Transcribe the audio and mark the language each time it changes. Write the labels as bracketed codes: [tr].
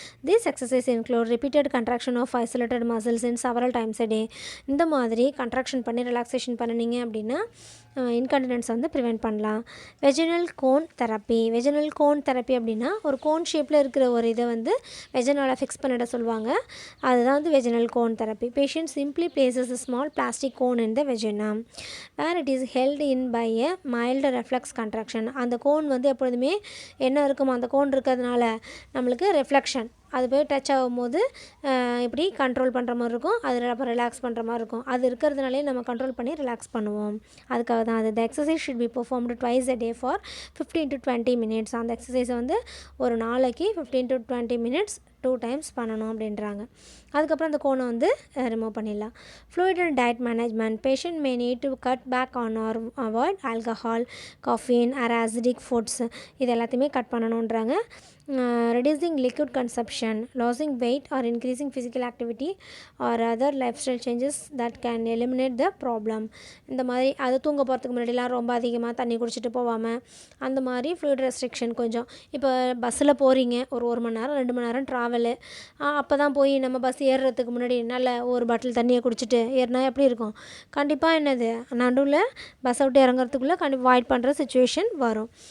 [en] This exercise include repeated contraction of isolated muscles in several times a day. [ta] இந்த மாதிரி contraction பண்ணி relaxation பண்ணினீங்க அப்படின்னா incontinence வந்து ப்ரிவெண்ட் பண்ணலாம். Vaginal cone therapy. Vaginal cone therapy அப்படின்னா ஒரு கோன் ஷேப்பில் இருக்கிற ஒரு இதை வந்து வெஜினால் ஃபிக்ஸ் பண்ணிட சொல்லுவாங்க. அதுதான் வந்து vaginal cone therapy. [en] Patient simply places a small plastic cone in the vagina where it is held in by a mild reflex contraction. [ta] அந்த கோன் வந்து எப்பொழுதுமே என்ன இருக்குமோ அந்த கோன் இருக்கிறதுனால நம்மளுக்கு ரெஃப்ளெக்ஷன், அது போய் டச் ஆகும்போது இப்படி கண்ட்ரோல் பண்ணுற மாதிரி இருக்கும், அது அப்போ ரிலாக்ஸ் பண்ணுற மாதிரி இருக்கும். அது இருக்கிறதுனாலே நம்ம கண்ட்ரோல் பண்ணி ரிலாக்ஸ் பண்ணுவோம். அதுக்காக தான் அது. [en] The exercise should be performed twice a day for 15 to 20 minutes. [ta] அந்த எக்ஸசைஸை வந்து ஒரு நாளைக்கு 15 to 20 minutes 2 times பண்ணணும் அப்படின்றாங்க. அதுக்கப்புறம் அந்த கோனை வந்து ரிமூவ் பண்ணிடலாம். [en] Fluid and diet management. Patient may need to cut back on or avoid alcohol, caffeine or acidic foods. [ta] இது எல்லாத்தையுமே cut பண்ணணுன்றாங்க. [en] reducing liquid consumption, losing weight or increasing physical activity or other lifestyle changes that can eliminate the problem. [ta] இந்த மாதிரி அது தூங்க போகிறதுக்கு முன்னாடிலாம் ரொம்ப அதிகமாக தண்ணி குடிச்சிட்டு போகாமல் அந்த மாதிரி ஃப்ளூயிட் ரெஸ்ட்ரிக்ஷன் கொஞ்சம். இப்போ பஸ்ஸில் போகிறீங்க, ஒரு மணி நேரம் 2 மணி நேரம் ட்ராவலு, அப்போ தான் போய் நம்ம பஸ் ஏறுறதுக்கு முன்னாடி நல்ல ஒரு பாட்டில் தண்ணியை குடிச்சிட்டு ஏறினா எப்படி இருக்கும்? கண்டிப்பாக என்னது நடுவில் பஸ்ஸை விட்டு இறங்குறதுக்குள்ளே கண்டிப்பாக வாய்ட் பண்ணுற சுச்சுவேஷன் வரும்.